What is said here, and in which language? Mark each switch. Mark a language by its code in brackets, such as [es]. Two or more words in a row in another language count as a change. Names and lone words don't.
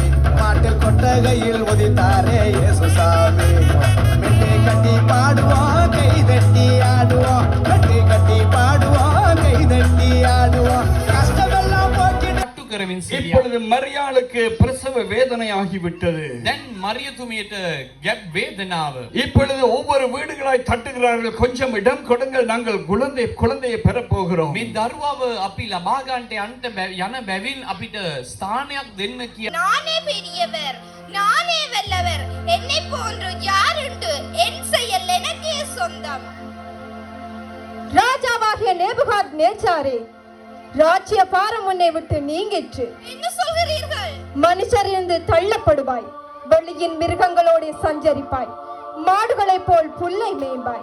[ta] மாட்டு கொட்டகையில் உதித்தாரே இயேசுசாமி. மெட்டி கட்டி பாடுவோம் கை தட்டி ஆடுவோம். மெட்டி கட்டி பாடுவோம் கை தட்டி ஆடுவோம். கஷ்டமெல்லாம் போக்கி இப்பொழுது மரியாளுக்கு பிரசவ வேதனை ஆகிவிட்டது. [si] දැන් මරියතුමියට ගැබ් වේදනාව. [ta] இப்பொழுது ஒவ்வொரு வீடுகளாய் தட்டுகிறார்கள். கொஞ்சம் இடம் கொடுங்கள், நாங்கள் குழந்தையை பெற போகிறோம். [si] මේ දරුවව අපි ලබා ගන්නට යන බැවින් අපිට ස්ථානයක් දෙන්න කියලා. [ta] நானே பெரியவர், நானே வல்லவர், என்னை போன்று யாருண்டு? என் செயல் எனக்கே சொந்தம். ராஜாவாகிய நேபுகாத் நேச்சாரே, ராஜ்ய பாரம் உன்னை விட்டு நீங்கிற்று. என்ன சொல்கிறீர்கள்? மனுஷரிலிருந்து தள்ளப்படுவாய், வெளியின் மிருகங்களோடு சஞ்சரிப்பாய், மாடுகளைப் போல் புல்லை மேய்பாய்.